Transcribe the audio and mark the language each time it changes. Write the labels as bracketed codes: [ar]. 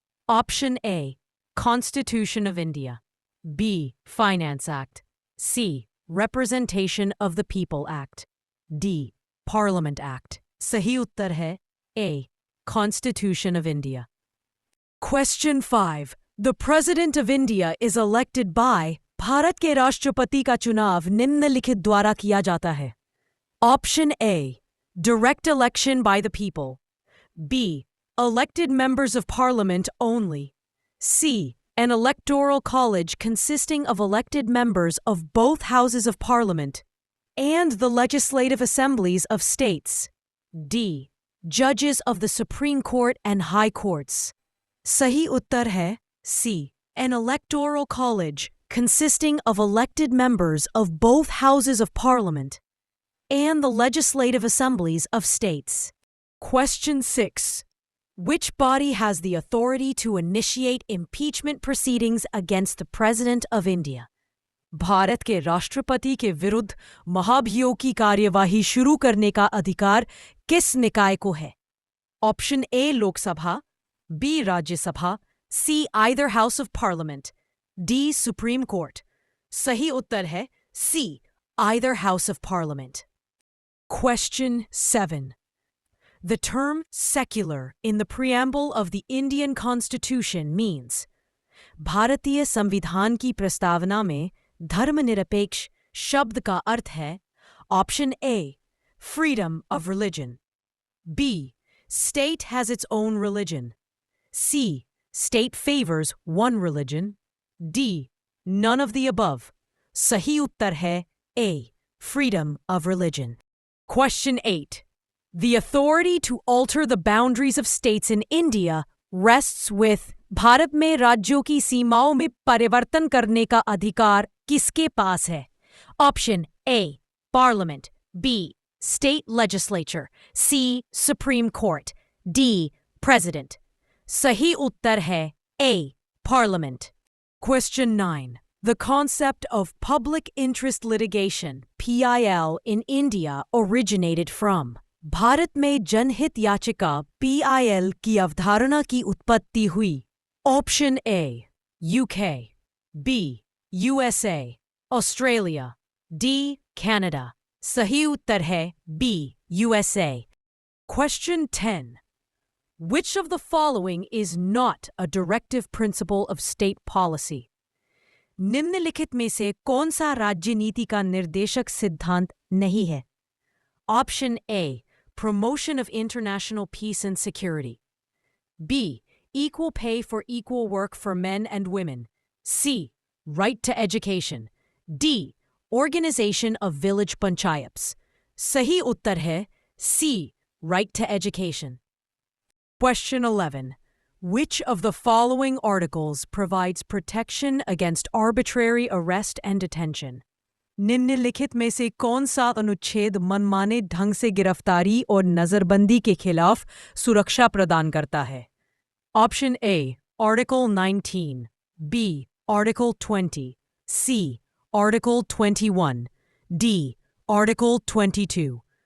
[en] Option A, Constitution of India. B, Finance Act. C, Representation of the People Act. D, Parliament Act. [hi] सही उत्तर है [en] A, Constitution of India. Question 5. The President of India is elected by [hi] Bharat के राष्ट्रपति का चुनाव निम्नलिखित द्वारा किया जाता है. [en] Option A, direct election by the people. B, elected members of parliament only. C, an electoral college consisting of elected members of both houses of parliament and the legislative assemblies of states. D, judges of the Supreme Court and High Courts. [hi] सही उत्तर है [en] C, an electoral college consisting of elected members of both houses of parliament and the legislative assemblies of states. Question 6. Which body has the authority to initiate impeachment proceedings against the President of India? [hi] Bharat के राष्ट्रपति के विरुद्ध महाभियोग की कार्यवाही शुरू करने का अधिकार किस निकाय को है? [en] Option A, Lok Sabha. B, Rajya Sabha. C, either House of Parliament. D, Supreme Court. [hi] सही उत्तर है [en] C, either House of Parliament. Question 7. The term secular in the preamble of the Indian Constitution means [hi] भारतीय संविधान की प्रस्तावना में धर्मनिरपेक्ष शब्द का अर्थ है. [en] Option A, freedom of religion. B, state has its own religion. C, state favors one religion. D, none of the above. [hi] सही उत्तर है [en] A, freedom of religion. Question 8. The authority to alter the boundaries of states in India rests with [hi] Bharat में राज्यों की सीमाओं में परिवर्तन करने का अधिकार किसके पास है? [en] Option A, Parliament. B, State Legislature. C, Supreme Court. D, President. [hi] सही उत्तर है A, Parliament. [en] Question 9. The concept of public interest litigation, PIL, in India originated from [hi] Bharat में जनहित याचिका PIL की अवधारणा की उत्पत्ति हुई. [en] Option A, UK. B, USA. Australia. D, Canada. [hi] सही उत्तर है B, USA. [en] Question 10. Which of the following is not a directive principle of state policy? [hi] निम्नलिखित में से कौन सा राज्य नीति का निर्देशक सिद्धांत नहीं है? [en] Option A, promotion of international peace and security. B, equal pay for equal work for men and women. C, right to education. D, organization of village panchayats. [hi] सही उत्तर है [en] C, right to education. Question 11. Which of the following articles provides protection against arbitrary arrest and detention? [hi] निम्नलिखित में से कौन सा अनुच्छेद मनमाने ढंग से गिरफ्तारी और नजरबंदी के खिलाफ सुरक्षा प्रदान करता है? [en] Option A, Article 19. B, Article 20. C. Article 21. D. Article 22.